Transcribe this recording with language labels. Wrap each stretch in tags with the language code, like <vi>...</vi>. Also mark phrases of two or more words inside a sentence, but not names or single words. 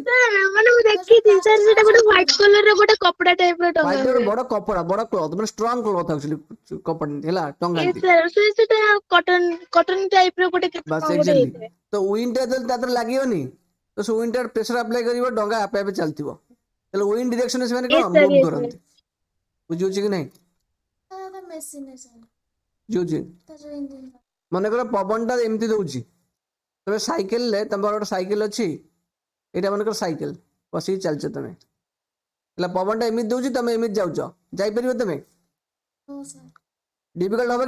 <or>ମାନେ ମୁଁ ଦେଖିଛି ସାର୍ ସେଟା ଗୋଟେ</or> <en>white collar</en> <or>ର ଗୋଟେ କପଡା ଟାଇପ ର ଟଙ୍ଗା ହ୍ୱାଇଟ୍ ହୁଏ। ବଡ କପଡା ବଡ କ୍ଲଥ ମାନେ</or> <en>strong cloth actually</en> <or>କପଡା ହେଲା ଟଙ୍ଗାନ୍ତି ସେଟା</or> <en>cotton type</en> <or>ର ଗୋଟେ ବାସ୍ କଣ ଗୋଟେ ଏକ୍ଜାକ୍ଟଲି ହେଇଥାଏ। ତ ୱିଣ୍ଡ ଟା ଯଦି ତା ଦେହରେ ଲାଗିବନି ତ ସେ ୱିଣ୍ଡ ଟା</or> <en>pressure apply</en> <or>କରିବ ଡଙ୍ଗା ଆପେ ଆପେ ଚାଲିଥିବ ତାହେଲେ</or> <en>wind directionରେ</en> <or>ସେମାନେ କଣ</or> <en>Yes, sir,</en> <or>ମୁଭ୍</or> <en>yes, sir.</en> <or>କରନ୍ତି ବୁଝୁଛି କି ନାହିଁ ବୁଝୁଛି ମନେକର ପବନ ଟା ଏମିତି ଦଉଛି ତମେ ସାଇକେଲରେ ତମର ଗୋଟେ ସାଇକେଲ ଅଛି ଏଇଟା ମନେକର ସାଇକେଲ ବସିକି ଚାଲିଛ ତମେ ହେଲା ପବନ ଟା ଏମିତି ଦଉଛି ତମେ ଏମିତି ଯାଉଛ ଯାଇପାରିବ ତମେ ଡିଫିକଲ୍ଟ ହବ କି</or>